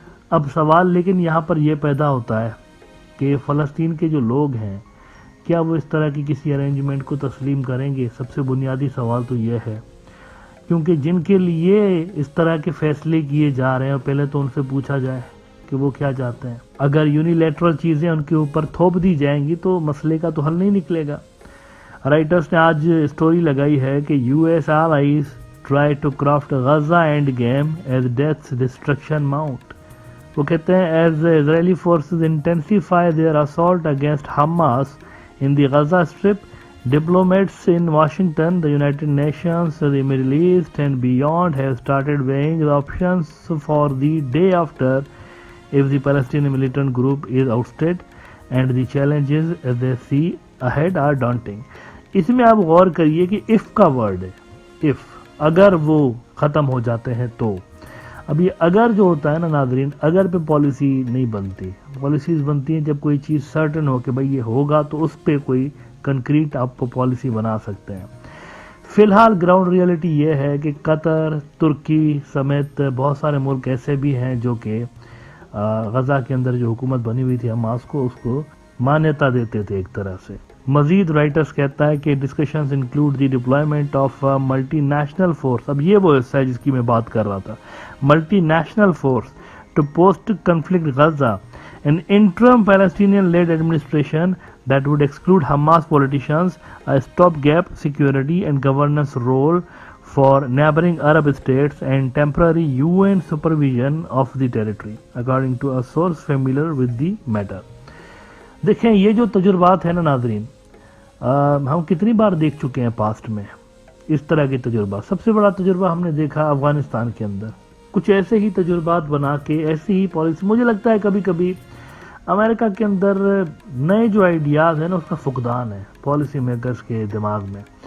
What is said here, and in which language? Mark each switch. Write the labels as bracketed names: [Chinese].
[Urdu] اب سوال لیکن یہاں پر یہ پیدا ہوتا ہے کہ فلسطین کے جو لوگ ہیں کیا وہ اس طرح کی کسی ارینجمنٹ کو تسلیم کریں گے؟ سب سے بنیادی سوال تو یہ ہے، کیونکہ جن کے لیے اس طرح کے فیصلے کیے جا رہے ہیں پہلے تو ان سے پوچھا جائے کہ وہ کیا چاہتے ہیں. اگر یونیلیٹرل چیزیں ان کے اوپر تھوپ دی جائیں گی تو مسئلے کا تو حل نہیں نکلے گا. رائٹرز نے آج اسٹوری لگائی ہے کہ [English] U S allies try to craft Gaza endgame as death destruction mount. [Urdu] وہ کہتے ہیں [English] As Israeli forces intensify their assault against Hamas in the Gaza Strip, diplomats in Washington, the United Nations, the Middle East and beyond have started weighing the options for the day after if the Palestinian militant group is ousted, and the challenges they see ahead are daunting. [Urdu] اس میں آپ غور کریے کہ if کا word ہے، if اگر وہ ختم ہو جاتے ہیں تو. اب یہ اگر جو ہوتا ہے نا ناظرین، اگر پہ پالیسی نہیں بنتی. پالیسیز بنتی ہیں جب کوئی چیز سرٹن ہو کہ بھئی یہ ہوگا تو اس پہ کوئی کنکریٹ آپ پالیسی بنا سکتے ہیں. فی الحال گراؤنڈ ریئلٹی یہ ہے کہ قطر، ترکی سمیت بہت سارے ملک ایسے بھی ہیں جو کہ غزہ کے اندر جو حکومت بنی ہوئی تھی حماس کو، اس کو مانیتا دیتے تھے ایک طرح سے. مزید رائٹرز کہتا ہے کہ [English] Discussions include the deployment of multinational force. [Urdu] اب یہ وہ حصہ ہے جس کی میں بات کر رہا تھا، [English] Multinational force to post conflict Gaza, an interim Palestinian-led administration that would exclude Hamas politicians, a stopgap security and governance role for neighboring Arab states, and temporary UN supervision of the territory, according to a source familiar with the matter. [Urdu] دیکھیں یہ جو تجربات ہیں نا ناظرین، ہم کتنی بار دیکھ چکے ہیں پاسٹ میں اس طرح کے تجربات. سب سے بڑا تجربہ ہم نے دیکھا افغانستان کے اندر. کچھ ایسے ہی تجربات بنا کے ایسی ہی پالیسی، مجھے لگتا ہے کبھی کبھی امریکہ کے اندر نئے جو آئیڈیاز ہیں نا اس کا فقدان ہے پالیسی میکرز کے دماغ میں.